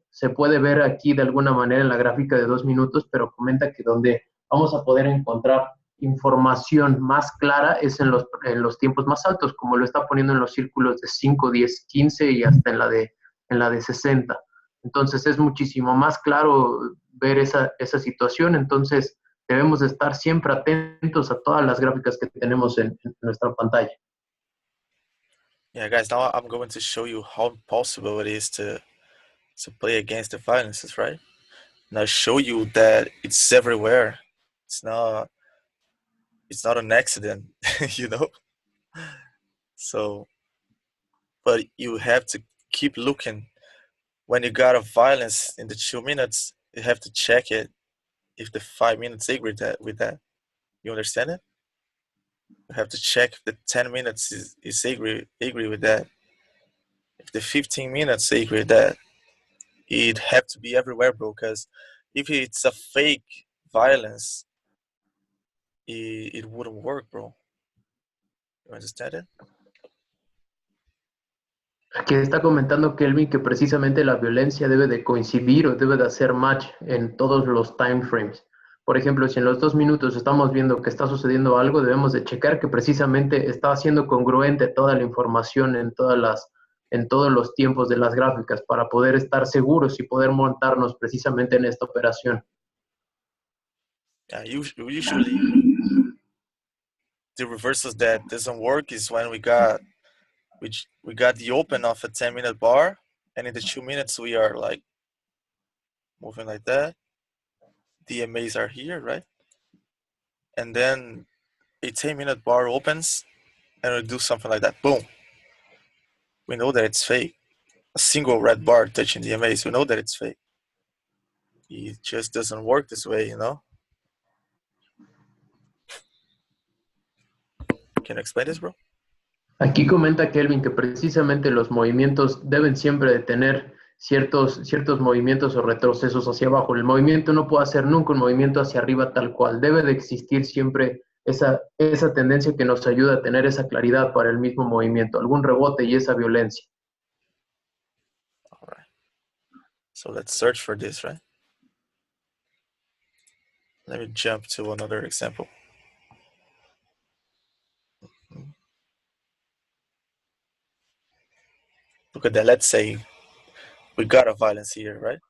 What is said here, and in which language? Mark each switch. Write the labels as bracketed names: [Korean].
[Spanish] Se puede ver aquí de alguna manera en la gráfica de 2 minutos, pero comenta que donde vamos a poder encontrar información más clara es en los tiempos más altos, como lo está poniendo en los círculos de 5, 10, 15 y hasta en la de 60. Entonces es muchísimo más claro ver esa situación. Entonces, Debemos estar siempre atentos a todas las gráficas que tenemos en nuestra pantalla. [English] Yeah, guys, now I'm going to show you how impossible it is to play against the violences, right? And I'll show you that it's everywhere. It's not an accident, you know? So, but you have to keep looking. When you got a violence in the 2 minutes, you have to check it if the 5 minutes agree with that. You understand it? You have to check if the 10 minutes is agree with that. If the 15 minutes agree with that, it have to be everywhere, bro. Because if it's a fake violence, it wouldn't work, bro. You understand it? [Spanish] Aquí está comentando Kelvin que precisamente la violencia debe de coincidir o debe de hacer match en todos los time frames. Por ejemplo, si en los 2 minutos estamos viendo que está sucediendo algo, debemos de checar que precisamente está siendo congruente toda la información en todos los tiempos de las gráficas para poder estar seguros y poder montarnos precisamente en esta operación. [English] Yeah, usually the reversals that doesn't work is when we got the open of a 10-minute bar, and in the 2 minutes we are like moving like that. DMAs are here, right? And then a 10-minute bar opens and we do something like that. Boom. We know that it's fake. A single red bar touching DMAs, we know that it's fake. It just doesn't work this way, you know? Can you explain this, bro? [Spanish] Aquí comenta Kelvin que precisamente los movimientos deben siempre de tener ciertos movimientos o retrocesos hacia abajo. El movimiento no puede hacer nunca un movimiento hacia arriba tal cual. Debe de existir siempre esa tendencia que nos ayuda a tener esa claridad para el mismo movimiento, algún rebote y esa violencia. [English] All right. So let's search for this, right? Let me jump to another example. Look at that. Let's say we got a violence here, right?